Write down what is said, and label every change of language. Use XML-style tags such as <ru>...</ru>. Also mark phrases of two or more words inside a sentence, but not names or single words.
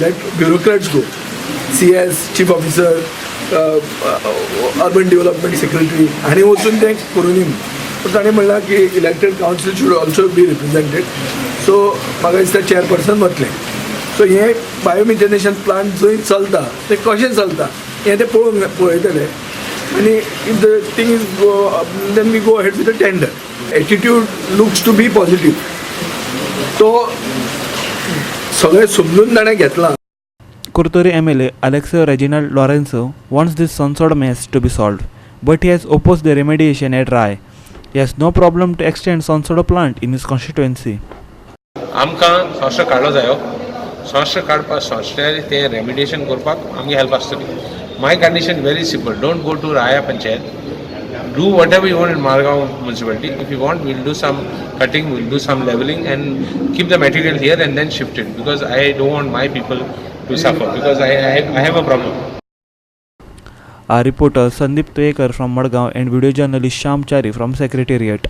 <en>let bureaucrats go, CS, chief officer, urban development secretary</en> <kok>हांणी वचून तें करूंनी. पूण ताणें म्हणलां की</kok> <en>elected council should also be represented.</en> <kok>सो म्हाका दिसता चेअरपर्सन वतलें. सो हे</kok> <en>biomethanation plant</en> <kok>जंय चलता ते कशें चलता हें ते पळयतले.</kok> <en>And if the thing is then we go ahead with the tender. Attitude looks to be positive. So,</en> <kok>सगळे समजून ताणें घेतला.</kok> <en>Kurtori MLA Alexio Reginald Lorenzo wants this Sonsodo mess to be solved, but he has opposed the remediation at Rai. He has no problem to extend Sonsodo plant in his constituency.</en> <kok>आमकां संस्था काडलो जायो. संस्था काडपाक संस्थेन तें रेमिडिएशन करपाक आमगे हेल्प आसतली.</kok> <en>My condition very simple. Don't go to Raya Panchayat. Do whatever you want in Margaon municipality. If you want, we'll do some cutting, we'll do some leveling and keep the material here and then shift it. Because I don't want my people to suffer. Because I have a problem. Our reporter Sandeep Toyekar from Madgaon and video journalist Sham Chari from Secretariat.</en>